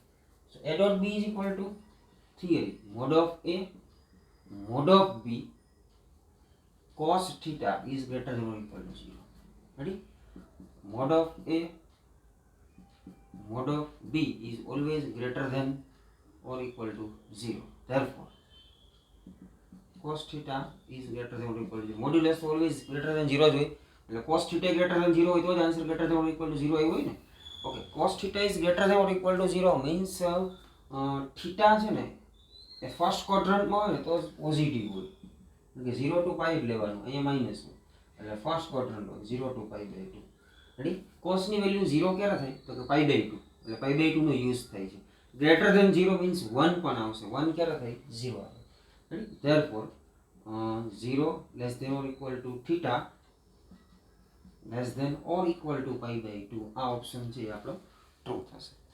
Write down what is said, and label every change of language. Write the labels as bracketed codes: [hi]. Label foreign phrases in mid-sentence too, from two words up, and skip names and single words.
[en] So a dot b is equal to theory mod of a mod of b cos theta is greater than or equal to 0. Ready? Mod of a mod of b is always greater than or equal to 0. Therefore cos theta is greater than or equal to 0. Modulus always greater than 0 [gu] જ હોય એટલે [en] cos theta greater than 0 [gu] હોય તો જ [en] આન્સર greater than or equal to 0 [gu] આવ્યો હોય ને. ઓકે, [en] cos theta is greater than or equal to 0 means theta [gu] છે ને એ [en] first quadrantમાં [gu] હોય ને તો પોઝિટિવ હોય એટલે [en] 0 to pi [gu] જ લેવાનું. અહીંયા માઇનસ હોય એટલે [en] first quadrant [gu] હોય [en] 0 to pi by 2. રેડી? [gu] cos ની વેલ્યુ 0 ક્યારે થાય તો કે [en] pi by 2 [gu] એટલે [en] pi by 2 [gu] નો યુઝ થાય છે. [en] greater than 0 means 1 [gu] પણ આવશે. 1 ક્યારે થાય? 0 આવે. રેડી? [en] therefore 0 less than or equal to theta less than or equal to pi by 2 [gu] આ ઓપ્શન છે એ આપણો ટ્રુ થશે.